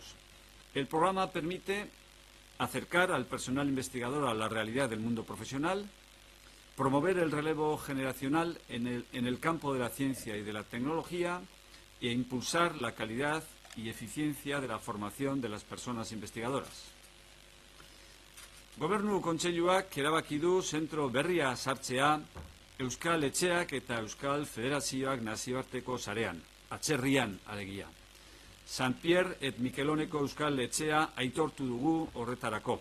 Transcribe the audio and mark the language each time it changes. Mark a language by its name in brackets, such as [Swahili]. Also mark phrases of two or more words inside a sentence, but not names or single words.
[Spanish] El programa permite acercar al personal investigador a la realidad del mundo profesional, promover el relevo generacional en el campo de la ciencia y de la tecnología e impulsar la calidad y eficiencia de la formación de las personas investigadoras. [Basque] Gobernu Kontseiluak erabaki du zentro berria sartzea Euskal Etxeak eta Euskal Federazioak nazioarteko sarean, atzerrian alegia. San Pierre et Miqueloneko Euskal Etxea aitortu dugu horretarako.